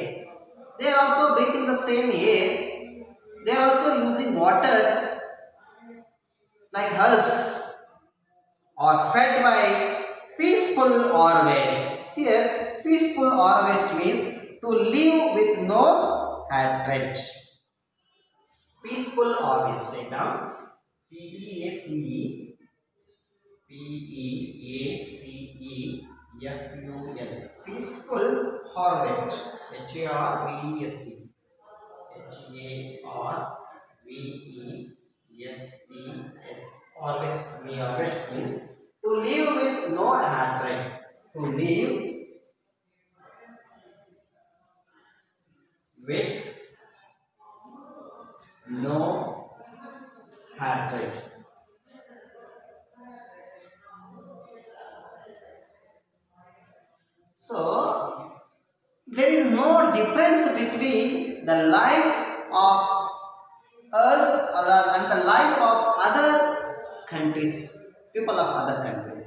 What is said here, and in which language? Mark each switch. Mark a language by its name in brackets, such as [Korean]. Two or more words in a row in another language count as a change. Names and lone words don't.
[English] They are also breathing the same air. They are also using water like us, or fed by peaceful harvest. Here, peaceful harvest means to live with no hatred. Peaceful harvest. Take down. P-E-A-C-E. P-E-A-C-E-F-U-L. Peaceful harvest. H-A-R-V-E-S-T. H-A-R-V-E-S-T-S. Harvest. Harvest means to live with no hatred. To live with no hatred. So there is no difference between the life of us and the life of other countries, people of other countries.